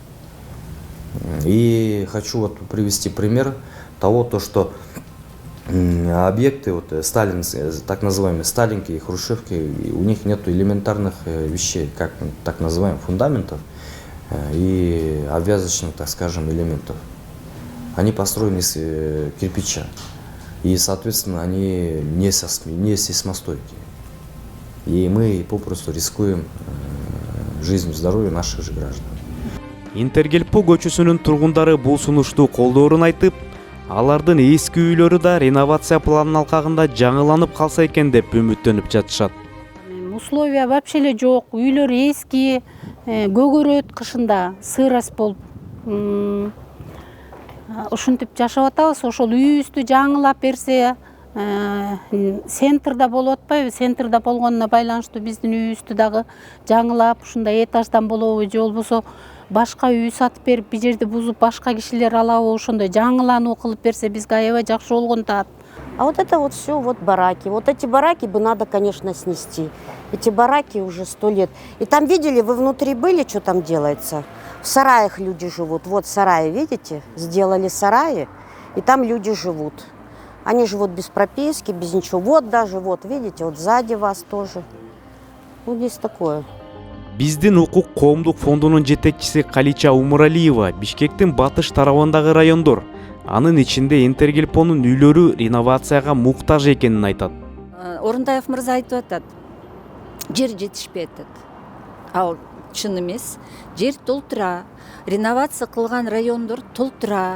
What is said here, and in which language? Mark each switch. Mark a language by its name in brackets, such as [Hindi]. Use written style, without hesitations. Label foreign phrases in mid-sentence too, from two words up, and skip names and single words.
[Russian] И хочу привести пример того, что объекты так называемые Сталинки и Хрущевки, у них нет элементарных вещей, как так называемых фундаментов и обвязочных, так скажем, элементов. Они построены из кирпича. И, соответственно, они не сейсмостойкие. И мы попросту рискуем жизнью и здоровьем наших же граждан. [Kyrgyz] Интергелпо көчөсүнүн тургундары бул сунушту колдоорун айтып, алардын эски үйлөрү да реновация планынын алкагында жаңыланып калса экен деп үмүттөнүп жатышат. [Russian] Условия вообще [Kyrgyz] эле жок, үйлөр эски, көгөрөт кышында, сырость болуп. Ушинтип жашап атабыз, ошол үйүбүздү жаңылап берсе, центрда болуп атпайбы? Центрда болгонуна байланыштуу биздин үйүбүздү дагы жаңылап, ушундай этаждан болобу, же болбосо башка үй сатып берип, бир жерди бузуп, башка кишилер алабы, ошондой жаңылануу кылып берсе, бизге аябай жакшы болгон таат. [Russian] А вот это вот все бараки. Вот эти бараки бы надо, конечно, снести. Эти бараки уже 100 лет. И там, видели, вы внутри были, что там делается? В сараях люди живут. Вот сараи, видите? Сделали сараи, и там люди живут. Они живут без прописки, без ничего. Вот даже, видите, вот сзади вас тоже. Здесь такое. [Kyrgyz] Биздин укук коомдук фондунун жетекчиси Калича Умуралиева Бишкектин батыш тарабындагы райондор, анын ичинде Интергелпонун үйлөрү реновацияга муктаж экенин айтат. Орунтаев мырза айтып атат, жер жетишпей атат. Ал чын эмес, жер толтура, реновация кылган райондор толтура.